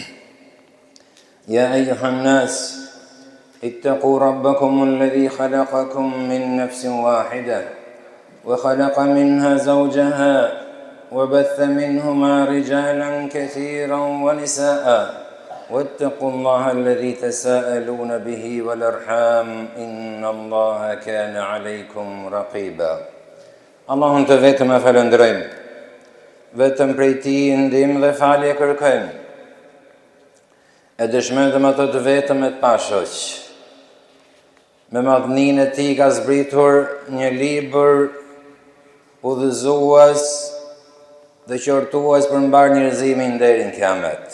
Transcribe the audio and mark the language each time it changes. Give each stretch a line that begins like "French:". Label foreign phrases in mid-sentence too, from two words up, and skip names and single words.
Arabic: يا أيها الناس اتقوا ربكم الذي خلقكم من نفس واحدة وخلق منها زوجها وبث منهما رجالا كثيرا ونساء واتقوا الله الذي تساءلون به والأرحام إن الله كان عليكم رقيبا
Albanian: Allahun të vetëm e falënderojmë, vetëm prej Tij ndihmë dhe falje kërkojmë. E dëshmojmë ato të vetëm e të pashoq. Me madhninë e Tij ka zbritur një libër udhëzues dhe qortues për mbar njerëzimin deri në Kiamet.